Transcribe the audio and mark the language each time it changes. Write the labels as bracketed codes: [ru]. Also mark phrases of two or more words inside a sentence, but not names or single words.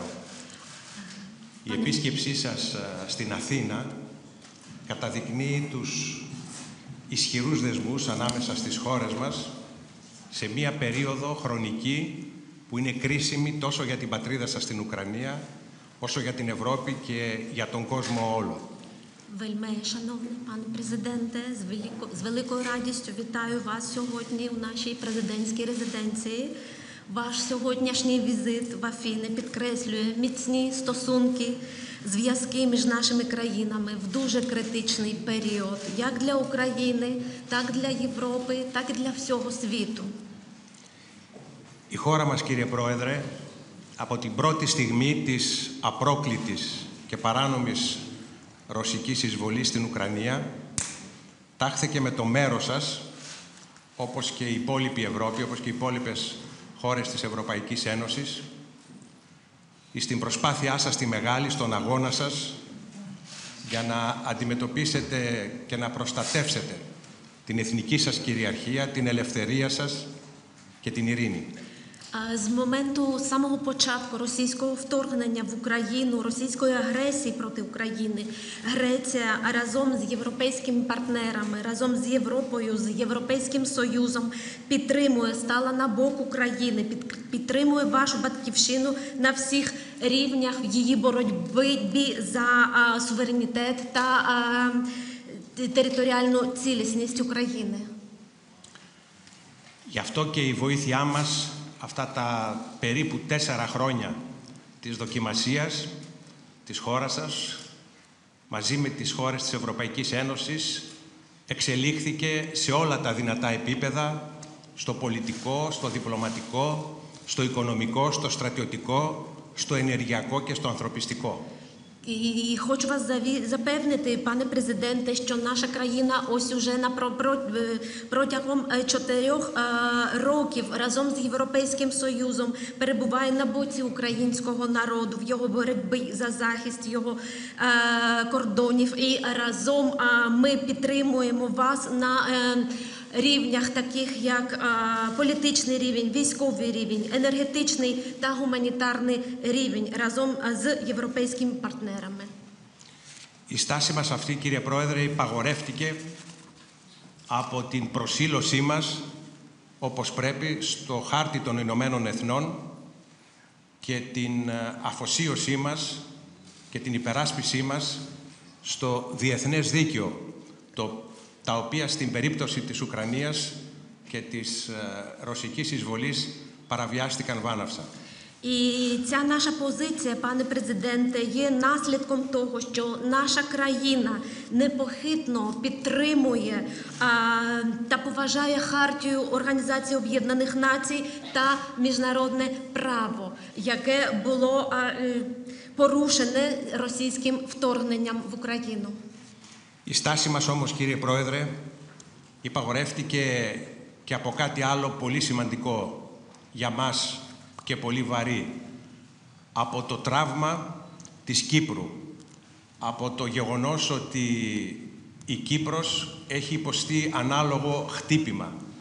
[el] Η επίσκεψή σας στην Αθήνα καταδεικνύει τους ισχυρούς δεσμούς ανάμεσα στις χώρες μας σε μία περίοδο χρονική που είναι κρίσιμη τόσο για την πατρίδα σας στην Ουκρανία, όσο για την Ευρώπη και για τον κόσμο όλο. [uk] Вельми, шановний пане президенте, з великою радістю вітаю вас сьогодні у нашій президентській резиденції. Ваш сьогоднішній візит в Афіни підкреслює міцні стосунки, зв'язки між нашими країнами в дуже критичний період, як для України, так для Європи, так і для всього світу. [el] Η χώρα μας, κύριε Πρόεδρε, από την πρώτη στιγμή της απρόκλητης και παράνομης ρωσικής εισβολής στην Ουκρανία, τάχθηκε με το μέρος σας, όπως και η υπόλοιπη Ευρώπη, όπως και οι υπόλοιπες χώρες της Ευρωπαϊκής Ένωσης, στην προσπάθειά σας τη μεγάλη, στον αγώνα σας, για να αντιμετωπίσετε και να προστατεύσετε την εθνική σας κυριαρχία, την ελευθερία σας και την ειρήνη. [uk] З моменту самого початку російського вторгнення в Україну, російської агресії проти України, Греція разом з європейськими партнерами, разом з Європою, з Європейським Союзом підтримує, стала на бок України, підтримує вашу батьківщину на всіх рівнях в її боротьбі за суверенітет та територіальну цілісність України. [el] Γι' αυτό και η βοήθειά μας αυτά τα περίπου 4 χρόνια της δοκιμασίας της χώρας σας, μαζί με τις χώρες της Ευρωπαϊκής Ένωσης, εξελίχθηκε σε όλα τα δυνατά επίπεδα, στο πολιτικό, στο διπλωματικό, στο οικονομικό, στο στρατιωτικό, στο ενεργειακό και στο ανθρωπιστικό. [uk] І хочу вас запевнити, пане президенте, що наша країна ось уже протягом 4 років разом з Європейським Союзом перебуває на боці українського народу в його боротьбі за захист його кордонів. І разом ми підтримуємо вас на рівнях таких як політичний рівень, військовий рівень, енергетичний та гуманітарний рівень разом з європейськими партнерами. [el] Η στάση μας αυτή, κύριε Πρόεδρε, υπαγορεύτηκε από την προσήλωσή μας, όπως πρέπει, στο χάρτη των Ηνωμένων Εθνών και την αφοσίωσή μας και την υπεράσπισή μας στο διεθνές δίκαιο, τα οποία στην περίπτωση της Ουκρανίας και της ρωσικής εισβολής παραβιάστηκαν βάναυσα. [uk] І ця наша позиція, пане президенте, є наслідком того, що наша країна непохитно підтримує та поважає хартію Організації Об'єднаних Націй та міжнародне право, яке було порушене російським вторгненням в Україну. [el] Η στάση μας όμως, κύριε Πρόεδρε, υπαγορεύτηκε και από κάτι άλλο πολύ σημαντικό για μας και πολύ βαρύ, από το τραύμα της Κύπρου, από το γεγονός ότι η Κύπρος έχει υποστεί ανάλογο χτύπημα.